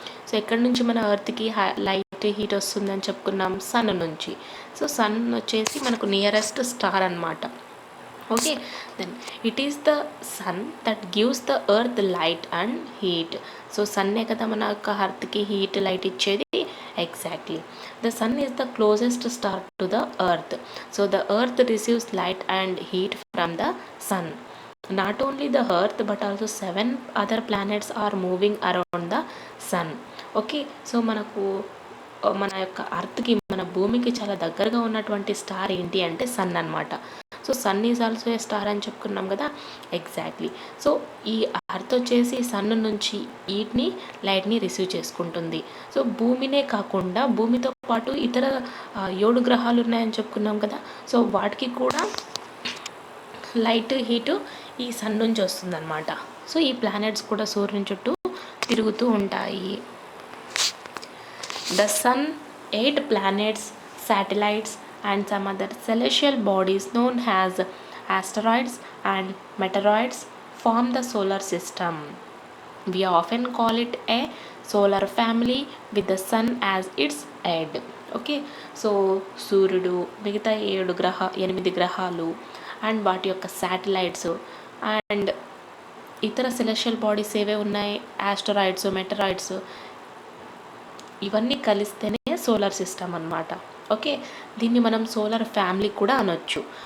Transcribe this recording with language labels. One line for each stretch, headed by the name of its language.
Telugu: So ఎక్కడి నుంచి మన ఎర్త్కి లైట్, హీట్ వస్తుందని చెప్పుకున్నాం, సన్ నుంచి. సో సన్ వచ్చేసి మనకు నియరెస్ట్ స్టార్ అన్నమాట. Okay.
English: Then it is the sun that gives the earth light and heat.
Telugu: So సన్నే కదా మన యొక్క ఎర్త్కి హీట్, లైట్ ఇచ్చేది.
English: Exactly. The sun is the closest star to the earth. So the earth receives light and heat from the sun. Not only the earth but also 7 other planets are moving around the sun. Okay.
Telugu: So మనకు మన యొక్క అర్త్కి, మన భూమికి చాలా దగ్గరగా ఉన్నటువంటి star ఏంటి అంటే సన్ అన్నమాట.
English: so sun is also a star
Telugu: అని చెప్పుకున్నాం కదా.
English: Exactly.
Telugu: సో ఈ అర్త్ వచ్చేసి సన్ నుంచి హీట్ని, లైట్ని రిసీవ్ చేసుకుంటుంది. సో భూమినే కాకుండా భూమితో పాటు ఇతర 7 గ్రహాలు ఉన్నాయని చెప్పుకున్నాం కదా. సో వాటికి కూడా లైట్, హీటు ఈ సన్ నుంచి వస్తుందన్నమాట. సో ఈ ప్లానెట్స్ కూడా సూర్యుని చుట్టూ తిరుగుతూ ఉంటాయి.
English: The sun, 8 planets, satellites and some other celestial bodies known as asteroids and meteoroids form the solar system. We often call it a solar family with the sun as its head. Okay.
Telugu: So సూర్యుడు, మిగతా 8 గ్రహాలు and వాటి యొక్క satellites and ఇతర celestial bodies ఏవే ఉన్నాయి, asteroids, మెటరాయిడ్స్, ఇవన్నీ కలిస్తేనే సోలార్ సిస్టమ్ అన్నమాట. ఓకే, దీన్ని మనం సోలార్ ఫ్యామిలీ కూడా అనొచ్చు.